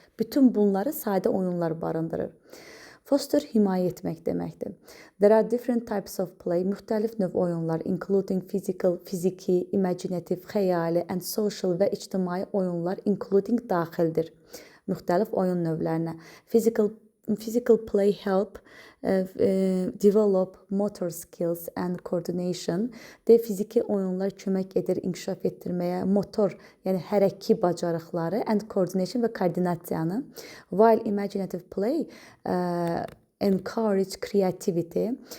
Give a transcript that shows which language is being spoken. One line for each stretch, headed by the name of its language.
Azerbaijani: Bütün bunları sadə oyunlar barındırır. Foster himayə etmək deməkdir.
English: There are different types of play,
Azerbaijani: müxtəlif növ oyunlar,
English: including fiziki, imaginative,
Azerbaijani: xəyali
English: and social
Azerbaijani: və ictimai oyunlar
English: including
Azerbaijani: daxildir. Müxtəlif oyun növlərinə.
English: Physical play help develop motor skills and coordination.
Azerbaijani: Fiziki oyunlar kömək edir inkişaf etdirməyə motor, yəni hərəki bacarıqları
English: and coordination
Azerbaijani: və koordinasiyanı.
English: While imaginative play encourage creativity.